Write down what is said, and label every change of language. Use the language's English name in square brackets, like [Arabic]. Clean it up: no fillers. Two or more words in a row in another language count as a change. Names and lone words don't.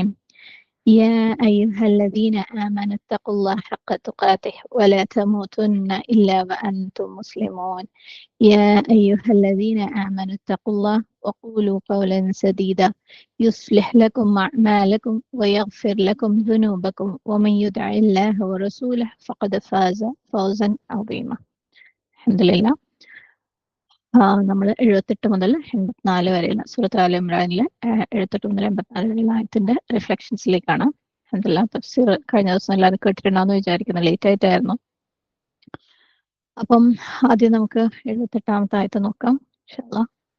[Arabic] يا أيها الذين آمنوا اتقوا الله حق تقاته ولا تموتن إلا وأنتم مسلمون. يا أيها الذين آمنوا اتقوا الله وقولوا قولا سديدا يصلح لكم أعمالكم ويغفر لكم ذنوبكم ومن يطع الله ورسوله فقد فاز فوزا عظيما. الحمد لله. [Malayalam] നമ്മൾ 78 മുതൽ 84 വരെയുള്ള സൂറത്ത് ആൽ ഇമ്രാനിലെ 78 മുതൽ 84 വരെയുള്ള ആയത്തിന്റെ റിഫ്ലക്ഷൻസിലേക്കാണ്. അൽഹംദുലില്ലാ തഫ്സീർ കഴിഞ്ഞ ദിവസം എല്ലാവരും കേട്ടിട്ടുണ്ടാവുമെന്ന് വിചാരിക്കുന്നു. ലേറ്റ് ആയിട്ടായിരുന്നു. അപ്പം ആദ്യം നമുക്ക് 78ാമത്തെ ആയത്ത് നോക്കാം [Arabic] إن شاء الله.